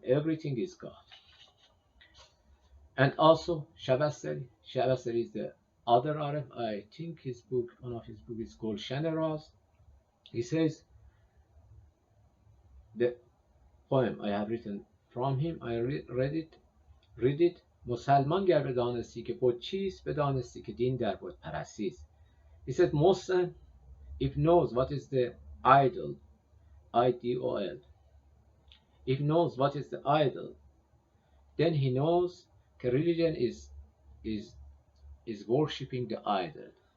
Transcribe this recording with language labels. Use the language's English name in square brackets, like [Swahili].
[English] Everything is God. And also Shabastari is the other Aref. I think his book, one of his books is called Shaneraz. He says, the poem I have written from him, I read it. [Persian] مسلمان گر بدانستی که بود چیست، بدانستی که دین در بود پرستی است. [English] He said Muslim, if knows what is the idol, I-D-O-L, if knows what is the idol, then he knows that religion is worshipping the idol.